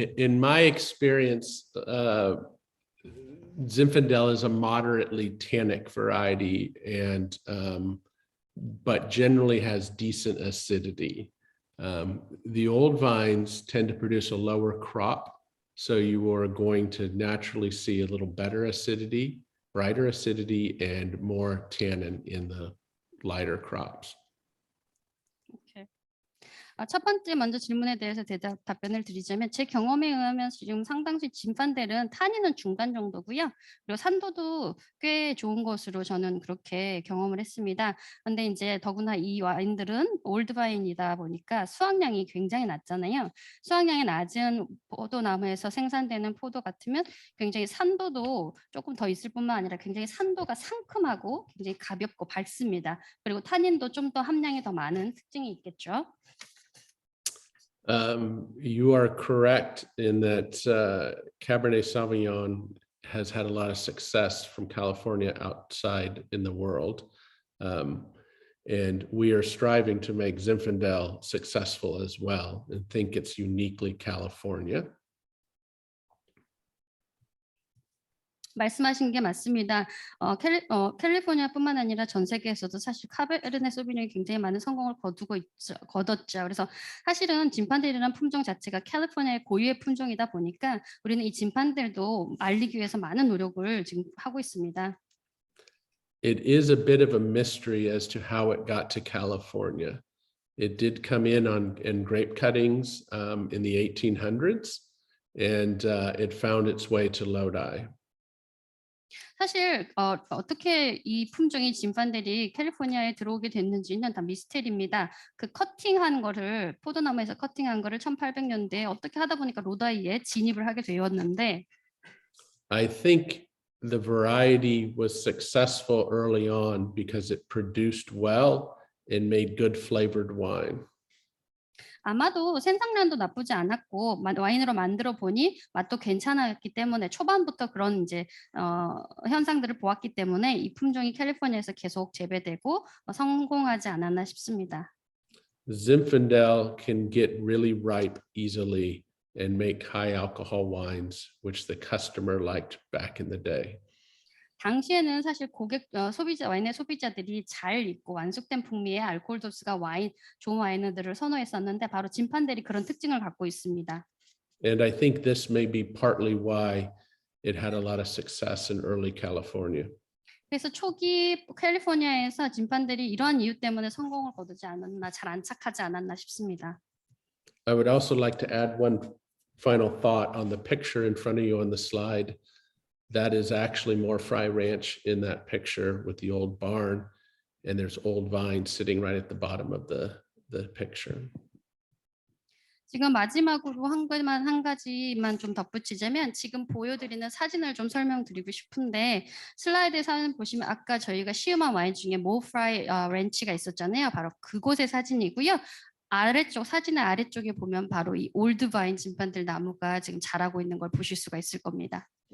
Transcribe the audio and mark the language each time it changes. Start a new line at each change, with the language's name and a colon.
English: In my experience, Zinfandel is a moderately tannic variety, and but generally has decent acidity. The old vines tend to produce a lower crop, so you are going to naturally see a little better acidity, brighter acidity, and more tannin in the lighter crops.
Korean: 첫 번째 먼저 질문에 대해서 답변을 드리자면 제 경험에 의하면 지금 상당수 진판델은 탄닌은 중간 정도고요. 그리고 산도도 꽤 좋은 것으로 저는 그렇게 경험을 했습니다. 그런데 이제 더구나 이 와인들은 올드바인이다 보니까 수확량이 굉장히 낮잖아요. 수확량이 낮은 포도나무에서 생산되는 포도 같으면 굉장히 산도도 조금 더 있을 뿐만 아니라 굉장히 산도가 상큼하고 굉장히 가볍고 밝습니다. 그리고 탄닌도 좀 더 함량이 더 많은 특징이 있겠죠.
English: You are correct in that Cabernet Sauvignon has had a lot of success from California outside in the world. And we are striving to make Zinfandel successful as well and think it's uniquely California.
Korean: 말씀하신 게 맞습니다. 캘리포니아뿐만 아니라 전 세계에서도 사실 카베르네 소비뇽이 굉장히 많은 성공을 거뒀죠. 그래서 사실은 진판들이라는 품종 자체가 캘리포니아의 고유의 품종이다 보니까 우리는 이 진판들도 알리기 위해서 많은 노력을 지금 하고 있습니다.
English: It is a bit of a mystery as to how it got to California. It did come in grape cuttings in the 1800s, and it found its way to Lodi.
Korean: 사실 어떻게 이 품종이 진판들이 캘리포니아에 들어오게 됐는지는 다 미스테리입니다. 그 커팅한 거를 포도나무에서 커팅한 거를 1800년대에 어떻게 하다 보니까 로다이에 진입을 하게 되었는데
English: I think the variety was successful early on because it produced well and made good flavored wine.
Korean: 아마도 생산량도 나쁘지 않았고 와인으로 만들어 보니 맛도 괜찮았기 때문에 초반부터 그런 이제 현상들을 보았기 때문에 이 품종이 캘리포니아에서 계속 재배되고 성공하지 않았나 싶습니다.
English: Zinfandel can get really ripe easily and make high alcohol wines, which the customer liked back in the day.
Korean: 당시에는 사실 와인의 소비자들이 잘 익고 완숙된 풍미의 알코올 도수가 좋은 와인들을 선호했었는데 바로 진판들이 그런 특징을 갖고 있습니다.
English: And I think this may be partly why it had a lot of success in early California.
Korean: 그래서 초기 캘리포니아에서 진판들이 이러한 이유 때문에 성공을 거두지 않았나, 잘 안착하지 않았나 싶습니다.
English: I would also like to add one final thought on the picture in front of you on the slide. That is actually More Fry Ranch in that picture with the old barn, and there's old vines sitting right at the bottom of the picture.
Korean: 지금 마지막으로 한 가지만 좀 덧붙이자면 지금 보여드리는 사진을 좀 설명드리고 싶은데 슬라이드 사진 보시면 아까 저희가 시음한 와인 중에 모프라이 렌치가 있었잖아요. 바로 그곳의 사진이고요. 사진의 아래쪽에 보면 바로 이 올드바인 진판들 나무가 지금 자라고 있는 걸 보실 수가 있을 겁니다.